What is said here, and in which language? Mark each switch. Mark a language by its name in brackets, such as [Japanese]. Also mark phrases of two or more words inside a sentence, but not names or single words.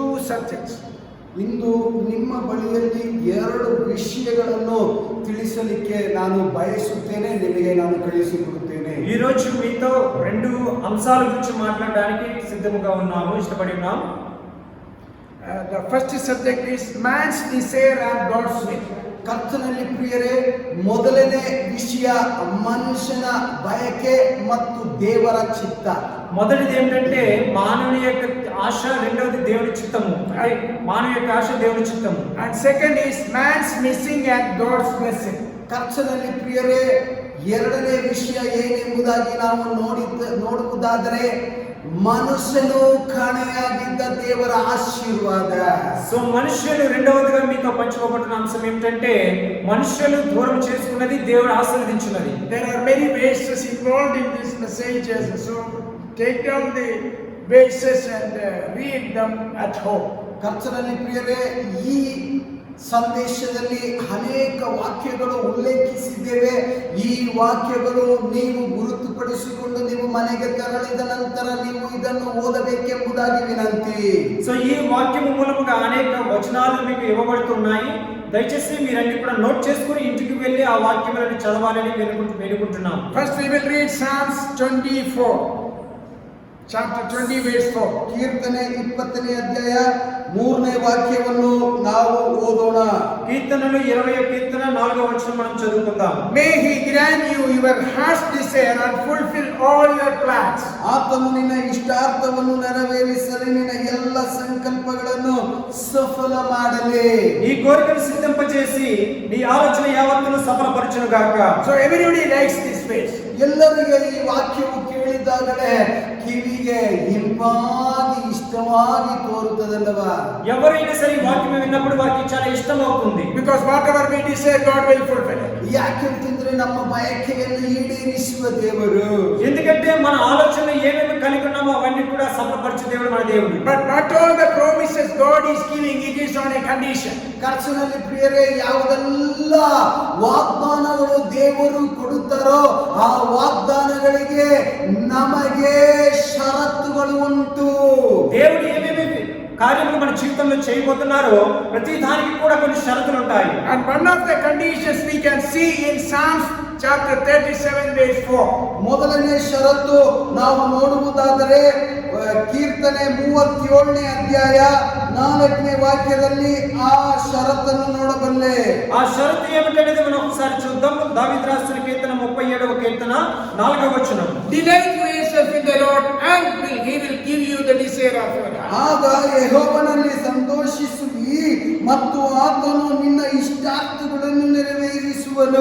[English] subjects. [Kannada] ಇಂದು ನಿಮ್ಮ ಬಳಿಯಲ್ಲಿ 2 ವಿಷಯಗಳನ್ನು ತಿಳಿಸಲಿಕ್ಕೆ ನಾನು ಬಯಸುತ್ತೇನೆ, ನಿಮಗೆ ನಾನು ಕಳಿಸಿಕೊಡುತ್ತೇನೆ. [Telugu] ఈ రోజు మీతో 2 అంశాల గురించి మాట్లాడడానికి సిద్ధంగా ఉన్నాము, ఇష్టపడి ఉన్నాము. [English] The first subject is man's desire and God's will. [Kannada] ಕರ್ತನಲ್ಲಿ ಪ್ರಿಯರೇ, ಮೊದಲನೇ ವಿಷಯ ಮನುಷ್ಯನ ಬಯಕೆ ಮತ್ತು ದೇವರ ಚಿತ್ತ. [Telugu] మొదటిది ఏంటంటే మానవుని యొక్క ఆశ, రెండవది దేవుని చిత్తము. మానవుని యొక్క ఆశ దేవుని చిత్తము. [English] And second is man's missing and God's blessing. [Kannada] ಕರ್ತನಲ್ಲಿ ಪ್ರಿಯರೇ, ಎರಡನೇ ವಿಷಯ ಏನೆಂಬುದಾಗಿ ನಾವು ನೋಡುವುದಾದರೆ ಮನುಷ್ಯನು ಕಾಣೆಯಾಗಿದ್ದ ದೇವರ ಆಶೀರ್ವಾದ. [Telugu] సో మనుష్యులు రెండవదిగా మీతో పంచుకోబడుతున్న అంశం ఏమిటంటే మనుష్యులు దూరం చేసుకున్నది దేవుడు ఆశీర్వదించున్నది. [English] There are many verses involved in this message, so take down the verses and read them at home. [Kannada] ಕರ್ತನಲ್ಲಿ ಪ್ರಿಯರೇ, ಈ ಸಂದೇಶದಲ್ಲಿ ಅನೇಕ ವಾಕ್ಯಗಳು ಉಲ್ಲೇಖಿಸಿದ್ದೇವೆ. ಈ ವಾಕ್ಯಗಳು ನೀವು ಗುರುತುಪಡಿಸಿಕೊಂಡು ನೀವು ಮನೆಗೆ ತೆರಳಿದ ನಂತರ ನೀವು ಇದನ್ನು ಓದಬೇಕೆಂಬುದಾಗಿ ವಿನಂತಿ. [Telugu] సో ఈ వాక్యము మూలముగా అనేక వచనాలు మీకు ఇవ్వబడుతున్నాయి. దయచేసి మీరన్నీ కూడా నోట్ చేసుకుని ఇంటికి వెళ్ళి ఆ వాక్యములను చదవాలని వేడుకుంటున్నాం. [English] First we will read Psalms 24. Chapter 20 verse 4. [Kannada] ಕೀರ್ತನೆ 20ನೇ ಅಧ್ಯಾಯ 3ನೇ ವಾಕ್ಯವನ್ನು ನಾವು ಓದೋಣ. [Telugu] కీర్తనలు 20వ కీర్తన 4వ వచనం మనం చదువుకుందాం. [English] May he grant you your heart's desire and fulfill all your plans. [Kannada] ಆತನು ನಿನ್ನ ಇಷ್ಟಾರ್ಥವನ್ನು ನೆರವೇರಿಸಲಿ, ನಿನ್ನ ಎಲ್ಲ ಸಂಕಲ್ಪಗಳನ್ನು ಸಫಲ ಮಾಡಲಿ. [Telugu] ఈ కోరికను సిద్ధింపజేసి నీ ఆలోచన యావత్తును సఫలపరచును గాక. [English] So everybody likes this verse. [Kannada] ಎಲ್ಲರಿಗೆ ಈ ವಾಕ್ಯವು ಕೇಳಿದಾಗಲೇ ಕಿವಿಗೆ ಇಂಪಾಗಿ ಇಷ್ಟವಾಗಿ ತೋರುತ್ತದಲ್ಲವಾ? [Telugu] ఎవరైనా సరే ఈ వాక్యం విన్నప్పుడు వారికి చాలా ఇష్టం అవుతుంది. [English] Because whatever we desire, God will fulfill it. [Kannada] ಯಾಕೆಂತಂದ್ರೆ ನಮ್ಮ ಬಯಕೆಯನ್ನು ಈಡೇರಿಸುವ ದೇವರು. [Telugu] ఎందుకంటే మన ఆలోచన ఏమేమి కలిగి ఉన్నామో అవన్నీ కూడా సఫలపరచు దేవుడు మన దేవుడు. [English] But not all the promises God is giving, it is on a condition. [Kannada] ಕರ್ತನಲ್ಲಿ ಪ್ರಿಯರೇ, ಯಾವುದೆಲ್ಲ ವಾಗ್ದಾನಗಳು ದೇವರು ಕೊಡುತ್ತಾರೋ ಆ ವಾಗ್ದಾನಗಳಿಗೆ ನಮಗೆ ಷರತ್ತುಗಳು ಉಂಟು. [Telugu] దేవుడు ఏమేమి కార్యములు మన జీవితంలో చేయబోతున్నారో ప్రతి దానికి కూడా కొన్ని షరతులు ఉంటాయి. [English] And one of the conditions we can see in Psalms chapter 37 verse 4. [Kannada] ಮೊದಲನೇ ಷರತ್ತು ನಾವು ನೋಡುವುದಾದರೆ ಕೀರ್ತನೆ 37ನೇ ಅಧ್ಯಾಯ 4ನೇ ವಾಕ್ಯದಲ್ಲಿ ಆ ಷರತ್ತನ್ನು ನೋಡಬಲ್ಲೆ. [Telugu] ఆ షరతు ఏమిటనేది మనం ఒకసారి చూద్దాం. దావీదు రాసిన కీర్తన 37వ కీర్తన 4వ వచనం. [English] Delight yourself in the Lord and he will give you the desire of your heart. [Kannada] ಆಗ ಯೆಹೋವನಲ್ಲಿ ಸಂತೋಷಿಸುವಿ ಮತ್ತು ಆತನು ನಿನ್ನ ಇಷ್ಟಾರ್ಥಗಳನ್ನು ನೆರವೇರಿಸುವನು.